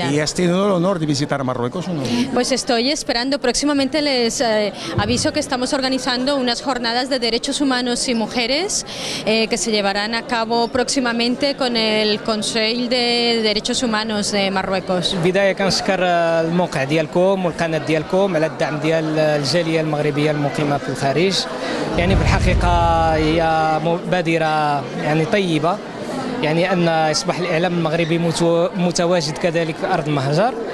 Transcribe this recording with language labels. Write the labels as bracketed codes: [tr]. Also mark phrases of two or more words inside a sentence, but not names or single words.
[es] ¿Y has tenido el honor de visitar Marruecos o no? Pues estoy esperando, próximamente les aviso que estamos organizando unas jornadas de derechos humanos y mujeres que se llevarán a cabo próximamente con el Consejo de Derechos Humanos de Marruecos. [ar] البداية كنشكر الموقع ديالكم والقناة ديالكم على الدعم ديال الجالية المغربية المقيمة في الخارج. يعني بالحقيقة هي بادرة يعني طيبة، يعني أن يصبح الإعلام المغربي متواجد كذلك في أرض المهجر.